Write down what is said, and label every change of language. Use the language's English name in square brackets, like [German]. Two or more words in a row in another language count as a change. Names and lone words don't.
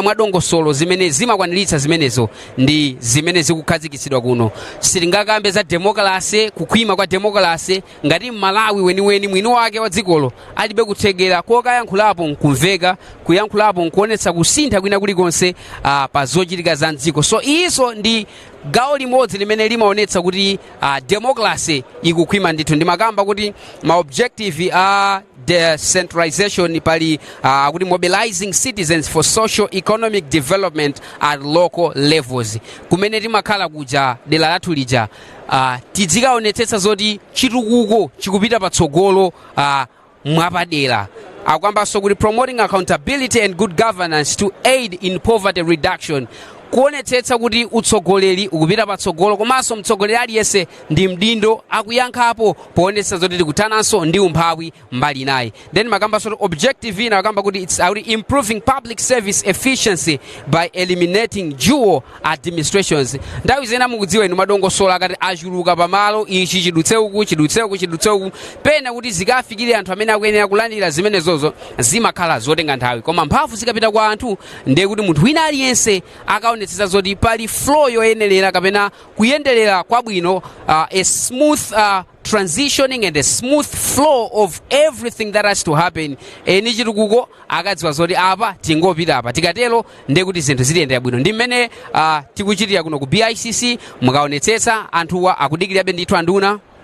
[Nyanja] mwa dongosolo zimene zimakwaniritsa zimenezo ndi zimene zikukhazikitsidwa kuno sitingakambe za democracy kukhwima kwa democracy ngati Malawi weniweni mwini wake wa dzikolo alibe kuthekera kokayankhulapo nkumveka kuyankhulapo nkuonetsa kusintha kwina kulikonse pa zochitika za mdziko so iso ndi gawo limodzi limene limaonetsa kuti democracy ikukhwima ndithu ndimakamba kuti ma objective [English] decentralization [Nyanja] pali kuti [English] mobilizing citizens for social economic development at local levels [Nyanja] kumene timakhala kuja dera lathu lija tizikaonetsetsa zoti chitukuko chikupita patsogolo mwapadera akwambanso kuti [English] promoting accountability and good governance to aid in poverty reduction [Nyanja] kuonetsetsa kuti utsogoleri ukupita patsogolo komanso mtsogoleri aliyense ndi mdindo akuyankhapo poonetsa zoti tikuthananso ndi umphawi mbali naye then makambanso objective ina akamba kuti [English] it's improving public service efficiency by eliminating dual administrations [Nyanja] nthawi zina mukudziwa inu madongosolo akati achuluka pamalo ichi chidutse uku pena kuti zikafikire anthu amene akuyenera kulandira zimenezozo zimakhala zotenga nthawi koma mphamvu zikapita kwa anthu ndiye kuti munthu wina aliyense akaonetsetsa zoti pali flow yoyenerera kapena kuyenderera kwabwino [English] a smooth transitioning and a smooth flow of everything that has to happen [Nyanja] eni chitukuko akadziwa zoti apa tingopita apa tikatero ndiye kuti zinthu ziliyendera bwino ndi mmene tikuchitira kuno ku Bicc mukaonetsetsa anthuwa akudikirabe ndithu anduna